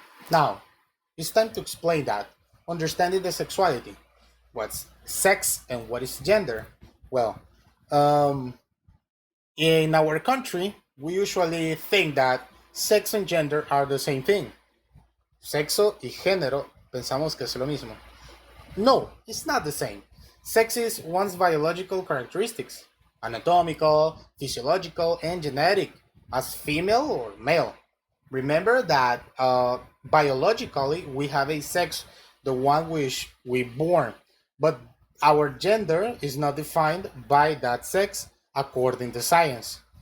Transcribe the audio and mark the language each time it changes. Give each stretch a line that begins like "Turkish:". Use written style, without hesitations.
English: Now, it's time to explain that. Understanding the sexuality. What's sex and what is gender? Well, um, in our country, we usually think that sex and gender are the same thing.
Spanish: Sexo y género pensamos que es lo mismo.
English: No, it's not the same. Sex is one's biological characteristics, anatomical, physiological, and genetic, as female or male. Remember that biologically we have a sex, the one which we born, but our gender is not defined by that sex according to science.